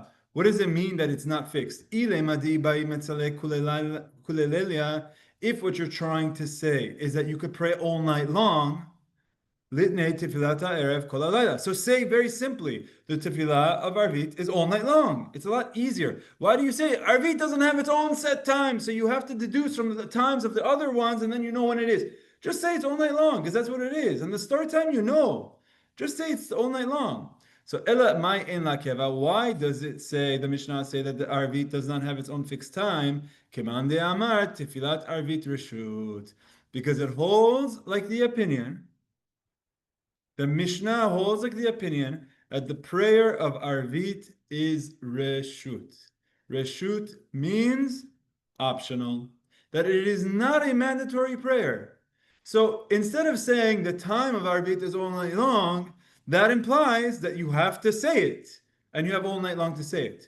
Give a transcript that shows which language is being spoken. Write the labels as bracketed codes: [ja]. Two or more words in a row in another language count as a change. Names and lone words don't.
[en] What does it mean that it's not fixed? If what you're trying to say is that you could pray all night long, so say very simply, the tefillah of Arvit is all night long. It's a lot easier. Why do you say Arvit doesn't have its own set time, so you have to deduce from the times of the other ones, and then you know when it is? Just say it's all night long, because that's what it is. And the start time, you know. Just say it's all night long. [arc] So אלא מאי אין לה קבע. [en] Why does it say, the Mishnah say that the Arvit does not have its own fixed time? [arc] כמאן דאמר תפילת ערבית רשות. [en] Because it holds like the opinion. The Mishnah holds like the opinion that the prayer of Arvit is reshut. Reshut means optional. That it is not a mandatory prayer. So instead of saying the time of Arvit is all night long, that implies that you have to say it, and you have all night long to say it.